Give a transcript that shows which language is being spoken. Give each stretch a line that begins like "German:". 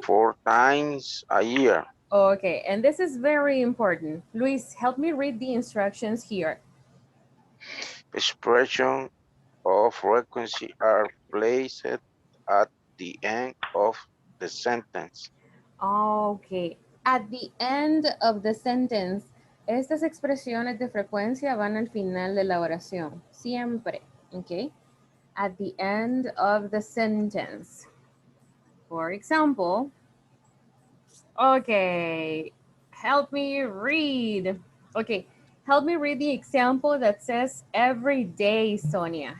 English: 4 times a year. Okay, and this is very important. Luis, help me read the instructions here. Expression of frequency are placed at the end of the sentence. Okay. At the end of the sentence,
Spanish: estas expresiones de frecuencia van al final de la oración. Siempre. Okay.
English: At the end of the sentence. For example, okay, help me read. Okay, help me read the example that says every day, Sonia.